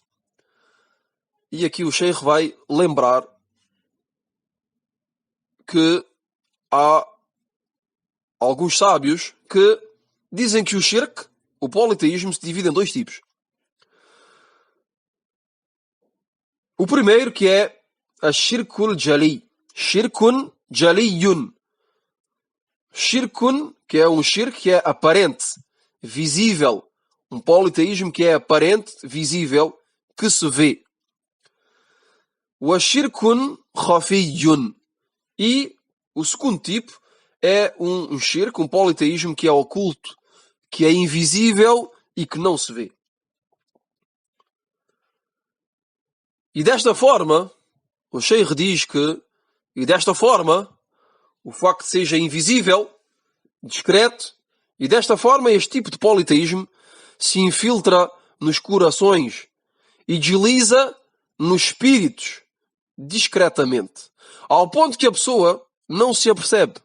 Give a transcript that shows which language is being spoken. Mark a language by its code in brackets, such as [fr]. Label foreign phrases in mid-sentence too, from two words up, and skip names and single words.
[pt] E aqui o Sheikh vai lembrar que há alguns sábios que dizem que o shirk, o politeísmo, se divide em dois tipos. O primeiro, que é a [ar] الشرك الجلي. شرك جلي. [pt] Shirkun, que é um shirk que é aparente, visível. Um politeísmo que é aparente, visível, que se vê. [ar] وشرك خفي. [pt] E o segundo tipo é um shirk, um politeísmo que é oculto, que é invisível e que não se vê. E desta forma, o Sheikh diz que, e desta forma, o facto de seja invisível, discreto, e desta forma este tipo de politeísmo se infiltra nos corações e desliza nos espíritos, discretamente, ao ponto que a pessoa não se apercebe.